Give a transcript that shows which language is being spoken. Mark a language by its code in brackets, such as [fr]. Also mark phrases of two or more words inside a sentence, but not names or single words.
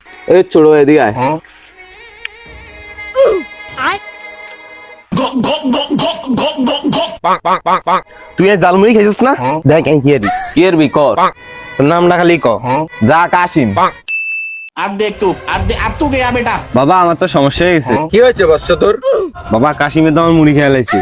[bn] এই ছোড়ো এদিকে আয়। তুই এই জালমুড়ি খাইছিস না? দেখ কি আরি কি এর বিকর তোর নামটা খালি ক। যা কাশিম। [hi] अब देख तू अब तू गया बेटा। [bn] বাবা আমার তো সমস্যা হয়ে গেছে। কি হয়েছে বৎস তোর? বাবা কাশিমে তো আমার মুড়ি খেয়ে লাইছে।